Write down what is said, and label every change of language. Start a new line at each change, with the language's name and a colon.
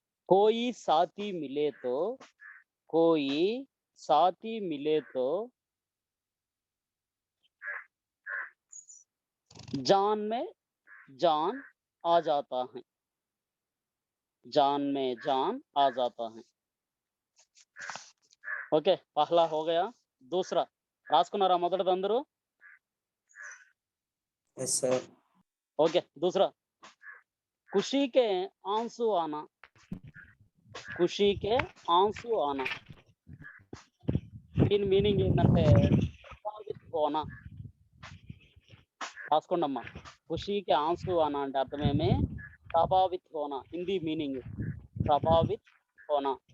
Hindi: కోయి సాథీ మిలే తో, కోయి సాథీ మిలే తో जान में जान आ जाता है. जान में जान आ जाता है. ओके, पहला हो गया. दूसरा
Telugu: రాసుకున్నారా మొదటిది అందరూ? Yes sir.
Hindi: ఓకే, दूसरा खुशी के आंसू आना. खुशी के आंसू आना
Telugu: దీని మీనింగ్ ఏంటంటే
Hindi: ప్రభావిత్ హోనా.
Telugu: రాసుకోండమ్మా.
Hindi: ఖుషీకి ఆన్సు ఆనా
Telugu: అంటే అర్థమేమి?
Hindi: ప్రభావిత్ హోనా.
Telugu: హిందీ మీనింగ్
Hindi: ప్రభావిత్ హోనా.